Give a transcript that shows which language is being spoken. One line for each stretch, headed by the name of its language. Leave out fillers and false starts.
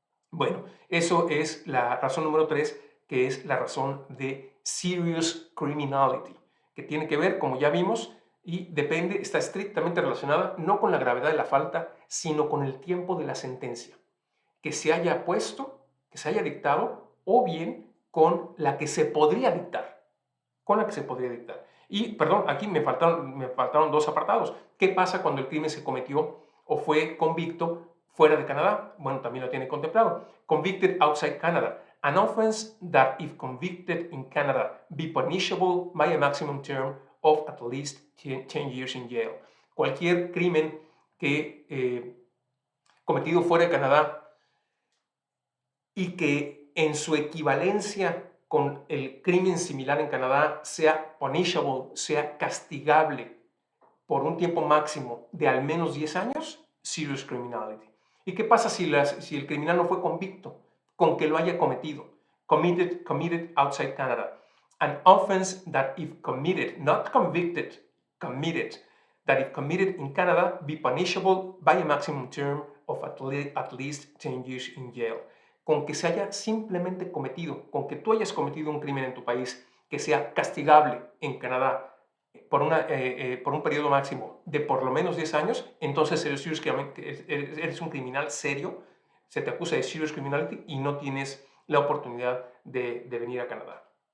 Spanish: Bueno, eso es la razón número 3, que es la razón de serious criminality, que tiene que ver, como ya vimos, y depende, está estrictamente relacionada no con la gravedad de la falta, sino con el tiempo de la sentencia que se haya puesto, que se haya dictado, o bien con la que se podría dictar. Con la que se podría dictar. Y, perdón, aquí me faltaron dos apartados. ¿Qué pasa cuando el crimen se cometió o fue convicto fuera de Canadá? Bueno, también lo tiene contemplado.
English: Convicted outside Canada. An offense that, if convicted in Canada, be punishable by a maximum term of at least 10 years in jail.
Spanish: Cualquier crimen cometido fuera de Canadá y que en su equivalencia con el crimen similar en Canadá sea punishable, sea castigable por un tiempo máximo de al menos 10 años, serious criminality. ¿Y qué pasa si el criminal no fue convicto? Con que lo haya cometido.
English: Committed outside Canada. An offense that if committed, not convicted, committed, that if committed in Canada, be punishable by a maximum term of at least 10 years in jail.
Spanish: Con que se haya simplemente cometido, con que tú hayas cometido un crimen en tu país que sea castigable en Canadá por un periodo máximo de por lo menos 10 años, entonces eres un criminal serio, se te acusa de serious criminality y no tienes la oportunidad de venir a Canadá.